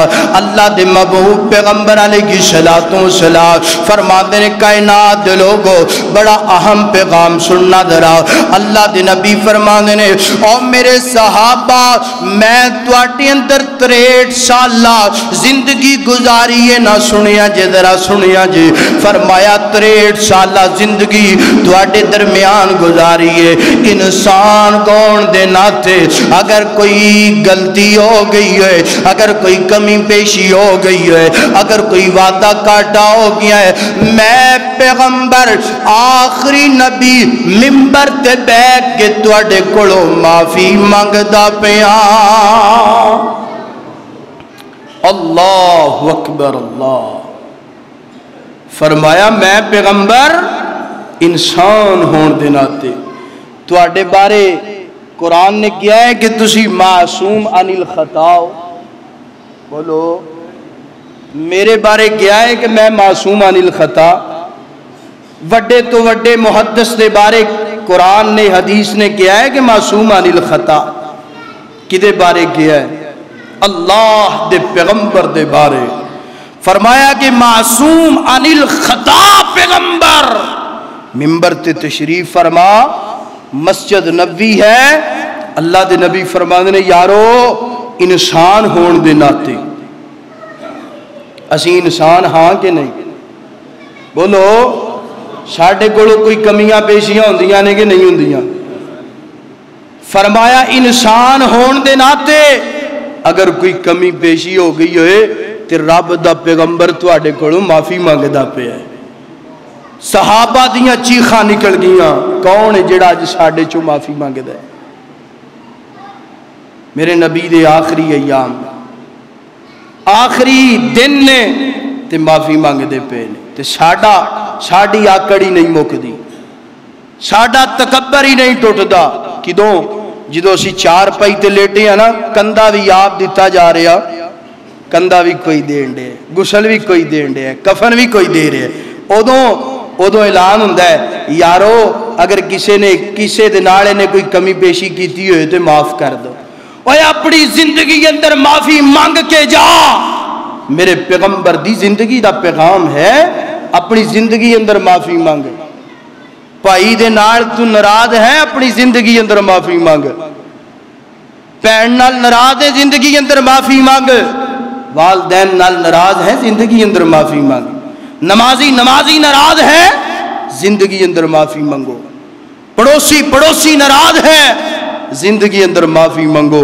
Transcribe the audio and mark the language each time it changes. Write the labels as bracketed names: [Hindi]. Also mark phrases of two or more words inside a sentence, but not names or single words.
[Punjabi] اللہ دے محبوب پیغمبر علیہ السلام فرما دے نے کائنات دے لوگو بڑا اہم پیغام سننا ذرا۔ اللہ دے نبی فرما دے نے او میرے صحابہ میں تواڈے اندر 63 سالہ زندگی گزاری ہے، نہ سنیا جے ذرا سنیا جے۔ فرمایا 63 سالہ زندگی تواڈے درمیان گزاری ہے، انسان کون دے ناتے اگر کوئی غلطی ہو گئی ہے، اگر کوئی کمی پیشی ہو گئی ہے، اگر کوئی وعدہ کاٹا ہو گیا ہے، میں پیغمبر آخری نبی منبر تے بیٹھ کے تواڈے کولوں معافی منگدا پیا۔ [Arabic] اللہ اکبر اللہ۔ [Punjabi] فرمایا میں پیغمبر انسان ہون دے ناتے تواڈے بارے قرآن نے کیا ہے کہ تسی [Arabic] معصوم عن الخطا [Punjabi] ہو۔ بولو میرے بارے کیا ہے کہ میں [Arabic] معصوم عن الخطا۔ [Punjabi] وڈے تو وڈے محدث دے بارے قرآن نے حدیث نے کیا ہے کہ [Arabic] معصوم عن الخطا۔ [Punjabi] کدے بارے کیا ہے؟ اللہ دے پیغمبر دے بارے فرمایا کہ [Arabic] معصوم عن الخطا [Punjabi] پیغمبر منبر تے تشریف فرما، مسجد نبوی ہے، اللہ دے نبی فرما دے یارو انسان ہون دے ناتے اسی انسان ہاں کہ نہیں؟ بولو ساڈے کولوں کوئی کمیاں پیشیاں ہوندیاں نے کہ نہیں ہوندیاں؟ فرمایا انسان ہون دے ناتے اگر کوئی کمی پیشی ہو گئی ہوئے تے رب دا پیغمبر تواڈے کولوں معافی مانگدا پیا ہے۔ صحابہ دیاں چیخاں نکل گیاں کون ہے جڑا اج ساڈے چوں معافی مانگدا ہے؟ میرے نبی دے آخری ایام آخری دن نے تے معافی مانگدے پے نے تے ساڈی آکڑ ہی نہیں مکدی، ساڈا تکبر ہی نہیں ٹوٹدا۔ کدوں؟ جدوں اسی چار پائی تے لیٹے ہیں نا، کندھا بھی آپ دتا جا رہا، کندھا بھی کوئی دین دے، غسل بھی کوئی دین دے، کفن بھی کوئی دے رہے، ادوں اعلان ہوندا ہے یارو اگر کسے دے نالے نے کوئی کمی پیشی کیتی ہوئے تے معاف کر دو۔ اوے اپنی زندگی اندر معافی مانگ کے جا۔ میرے پیغمبر دی زندگی دا پیغام ہے اپنی زندگی اندر معافی مانگ۔ بھائی دے نال تو ناراض ہے اپنی زندگی اندر معافی مانگ، بہن نال ناراض ہے زندگی اندر معافی مانگ، والدین نال ناراض ہے زندگی اندر معافی مانگ، نمازی ناراض ہے زندگی اندر معافی مانگو، پڑوسی ناراض ہے زندگی اندر معافی منگو۔